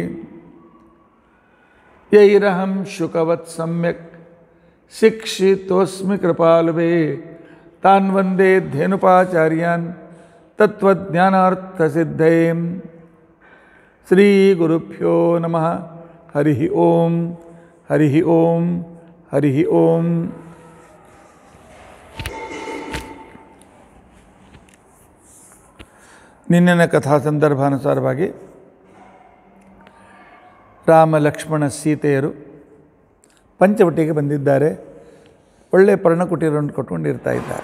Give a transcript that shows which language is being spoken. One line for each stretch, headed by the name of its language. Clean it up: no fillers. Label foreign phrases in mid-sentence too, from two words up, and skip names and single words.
Sanskrit: यैरहं शुकवत् सम्यक् शिक्षितोऽस्मि कृपालुभिः तान् वन्दे धेनुपाचार्यान् तत्त्वज्ञानार्थसिद्धये श्रीगुरुभ्यो नमः हरिः ओं हरिः ओं हरिः ओं
Kannada: ನಿನ್ನೆನ ಕಥಾ ಸಂದರ್ಭಾನುಸಾರವಾಗಿ ರಾಮ ಲಕ್ಷ್ಮಣ ಸೀತೆಯರು ಪಂಚವಟಿಗೆ ಬಂದಿದ್ದಾರೆ. ಒಳ್ಳೆಯ ಪರ್ಣಕುಟೀರವನ್ನು ಕೊಟ್ಕೊಂಡಿರ್ತಾ ಇದ್ದಾರೆ.